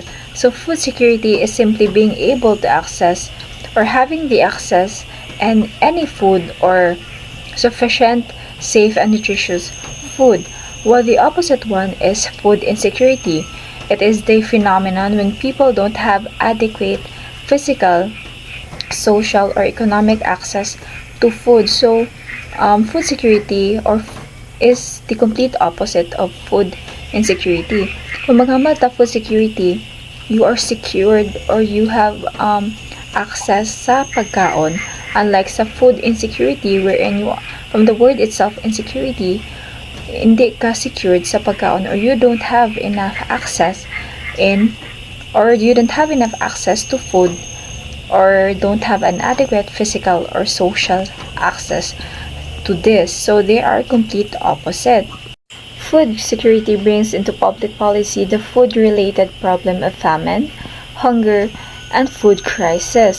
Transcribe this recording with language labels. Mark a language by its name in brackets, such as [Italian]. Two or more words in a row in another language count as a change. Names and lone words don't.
[English] So food security is simply being able to access or having the access and any food or sufficient, safe, and nutritious food, while the opposite one is food insecurity. It is the phenomenon when people don't have adequate physical, social, or economic access to food. So food security is the complete opposite of food insecurity. [Hiligaynon] Kung maghamal ta [English] food security, you are secured or you have access [Hiligaynon] sa pagkaon, [English] unlike sa food insecurity wherein you, from the word itself insecurity, [Hiligaynon] hindi ka [English] secured [Hiligaynon] sa pagkaon [English] or you don't have enough access to food or don't have an adequate physical or social access to this. So they are complete opposite. Food security brings into public policy the food-related problem of famine, hunger, and food crisis.